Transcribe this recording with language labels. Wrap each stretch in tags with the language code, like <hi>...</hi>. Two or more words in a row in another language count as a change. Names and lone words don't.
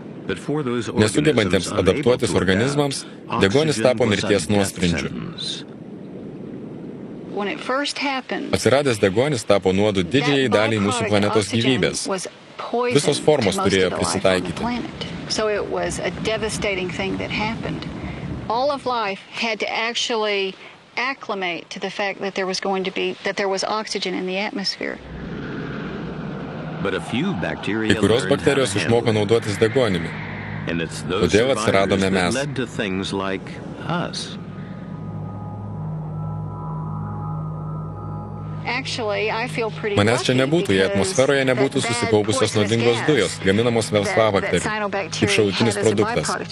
<lt>Nesugebantiems adaptuotis organizmams, deguonis tapo mirties nuosprendžiu. Atsiradęs deguonis tapo nuodu didžiajai daliai mūsų planetos gyvybės. Visos formos turėjo prisitaikyti.</lt> <en>So it was a devastating thing that happened. All of life had to actually acclimate to the fact that there was oxygen in the atmosphere.</en> <lt>Kai kurios bakterijos išmoko naudotis deguonimi. Todėl atsiradome mes. Manęs čia nebūtų, jei atmosferoje nebūtų susikaupusios nuodingos dujos, gaminamos melsvabakterių, kaip šalutinis produktas.</lt>